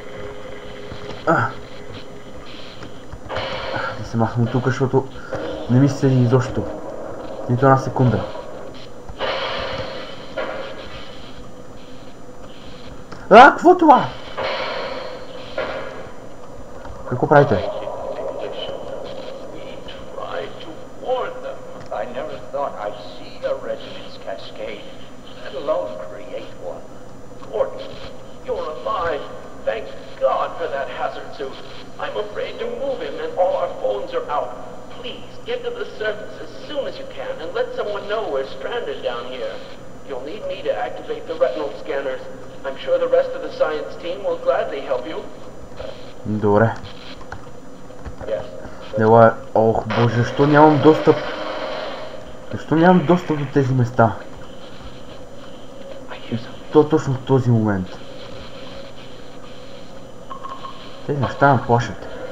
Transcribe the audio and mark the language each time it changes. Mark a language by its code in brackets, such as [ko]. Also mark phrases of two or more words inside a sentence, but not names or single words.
[bg] Да се махам от тук, защото не ми се седи изобщо. Нито една секунда. Какво това? Какво правите? [en] You're alive. Thank God for that hazard suit. I'm afraid to move him and all our phones are out. Please, get to the surface as soon as you can and let someone know we're stranded down here. You'll need me to activate the retinal scanners. I'm sure the rest of the science team will gladly help you. [bg] Добре. [en] Yes. [bg] Ела, ох, боже, защо нямам достъп? Защо нямам достъп до тези места? То точно в този момент. Тези неща ме плашат.